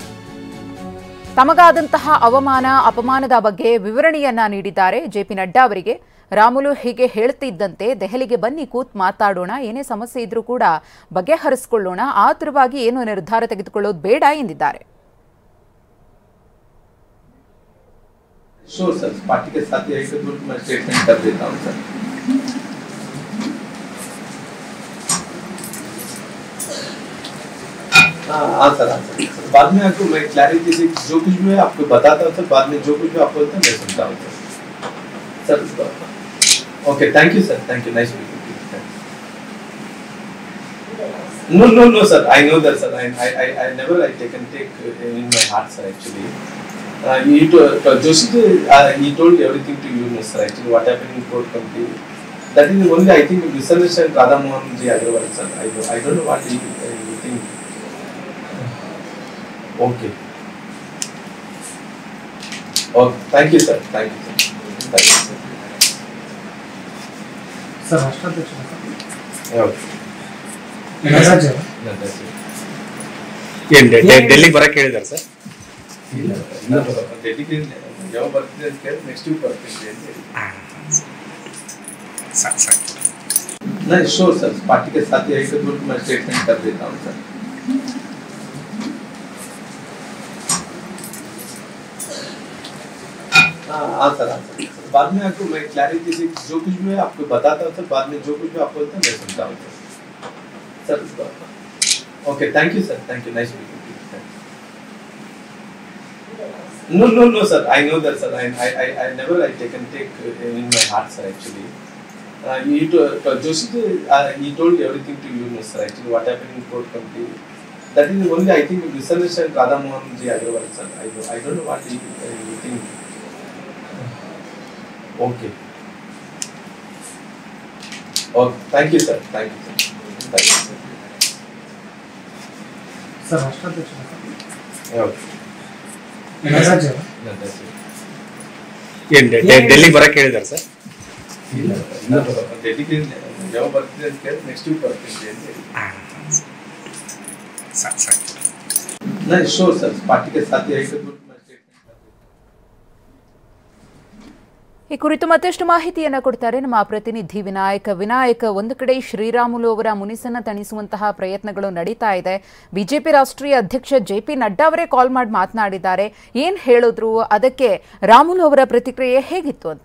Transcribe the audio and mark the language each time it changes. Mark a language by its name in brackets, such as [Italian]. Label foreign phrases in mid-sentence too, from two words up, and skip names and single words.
[Kannada] ತಮಗಾದಂತಹ ಅಪಮಾನದ ಬಗ್ಗೆ ವಿವರಣೆಯನ್ನ ನೀಡಿದ್ದಾರೆ ಜೆಪಿ ನಡ್ಡಾ ಅವರಿಗೆ. ರಾಮುಲು ಹೀಗೆ ಹೇಳ್ತಿದ್ದಂತೆ ದೆಹಲಿಗೆ ಬನ್ನಿ ಕೂತ್ ಮಾತಾಡೋಣ, ಏನೇ ಸಮಸ್ಯೆ ಇದ್ರೂ ಕೂಡ ಬಗೆಹರಿಸಿಕೊಳ್ಳೋಣ, ಆತುರವಾಗಿ ಏನು ನಿರ್ಧಾರ ತೆಗೆದುಕೊಳ್ಳೋದು ಬೇಡ ಎಂದಿದ್ದಾರೆ. [English] sure sir, [Hindi] पार्टी के साथ यही सब मैं स्टेटमेंट कर देता हूँ सर। हाँ सर, बाद में आपको मैं क्लैरिटी से जो कुछ भी आपको बताता हूँ सर, बाद में जो कुछ भी आप बोलते हैं मैं सुनता हूँ सर। [English] okay, thank you sir, thank you, nice meeting you. No sir, I know that sir, I never take in my heart sir actually. Joshi he told everything to you sir actually what happened in court committee. That is only I think misunderstand Radha Mohan Ji Agarwal sir. I don't know what you think. Okay. Oh, thank you sir, thank you sir. Thank you sir. [Hindi] Sir, राष्ट्राध्यक्ष [Kannada] ಡೆಲ್ಲಿ ಬರಕ್ಕೆ ಹೇಳಿದ್ದಾರೆ ಸರ್. ಡೆಲ್ಲಿಗೆ ಯಾವ ಬರ್ತಿದೆ ಅಂತ ಕೇಳಿ [English] next week [Kannada] ಬರ್ತೀನಿ ಅಂತ ಹೇಳಿ. [Hindi] नहीं [English] sure sir, [Hindi] पार्टी के साथ यही सब मैं स्टेटमेंट कर देता हूँ सर। हाँ सर, बाद में आपको मैं क्लैरिटी से जो कुछ भी आपको बताता हूँ सर, बाद में जो कुछ भी आप बोलते हैं मैं सुनता हूँ सर। [English] okay, thank you sir, thank you, nice meeting you. No sir, I know that sir, I never take in my heart sir actually. Joshi he told everything to you sir actually what happened in court committee. That is only I think misunderstand Radha Mohan Ji Agarwal sir. I don't know what you think. Okay. Oh, thank you sir, thank you sir. Thank you sir. [Hindi] Sir, राष्ट्राध्यक्ष [Kannada] ಡೆಲ್ಲಿ ಬರಕ್ಕೆ ಹೇಳಿದ್ದಾರೆ ಸರ್. ಡೆಲ್ಲಿಗೆ ಯಾವ ಬರ್ತಿದೆ ಅಂತ ಕೇಳಿ [English] next week [Kannada] ಬರ್ತೀನಿ ಅಂತ ಹೇಳಿ. [Hindi] नहीं [English] sure sir, [Hindi] पार्टी के साथ यही सब [Kannada] ಈ ಕುರಿತು ಮತ್ತಷ್ಟು ಮಾಹಿತಿಯನ್ನ ಕೊಡ್ತಾರೆ ನಮ್ಮ ಪ್ರತಿನಿಧಿ ವಿನಾಯಕ್. ಒಂದು ಕಡೆ ಶ್ರೀರಾಮುಲು ಅವರ ಮುನಿಸನ್ನ ತಣಿಸುವಂತಹ ಪ್ರಯತ್ನಗಳು ನಡೀತಾ ಇದೆ. ಬಿಜೆಪಿ ರಾಷ್ಟ್ರೀಯ ಅಧ್ಯಕ್ಷ ಜೆಪಿ ನಡ್ಡಾ ಅವರೇ ಕಾಲ್ ಮಾಡಿ ಮಾತನಾಡಿದ್ದಾರೆ. ಏನ್ ಹೇಳಿದ್ರು, ಅದಕ್ಕೆ ರಾಮುಲು ಅವರ ಪ್ರತಿಕ್ರಿಯೆ ಹೇಗಿತ್ತು ಅಂತ?